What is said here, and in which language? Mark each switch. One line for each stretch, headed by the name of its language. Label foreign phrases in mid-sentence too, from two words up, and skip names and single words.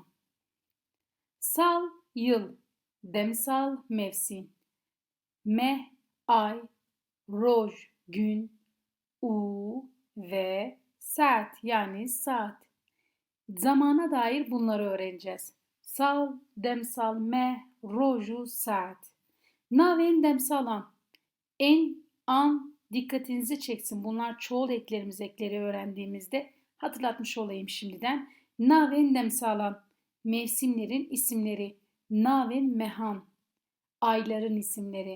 Turkish: Sal, yıl, demsal, mevsim. Meh, ay, roj, gün, u ve saat yani saat. Zamana dair bunları öğreneceğiz.
Kurdish: Sal, demsal, meh, roju, saat. Naven demsalan.
Turkish: En, an dikkatinizi çeksin. Bunlar çoğul ekleri öğrendiğimizde hatırlatmış olayım şimdiden.
Kurdish: Naven demsalan.
Turkish: Mevsimlerin isimleri.
Kurdish: Naven mehan.
Turkish: Ayların isimleri.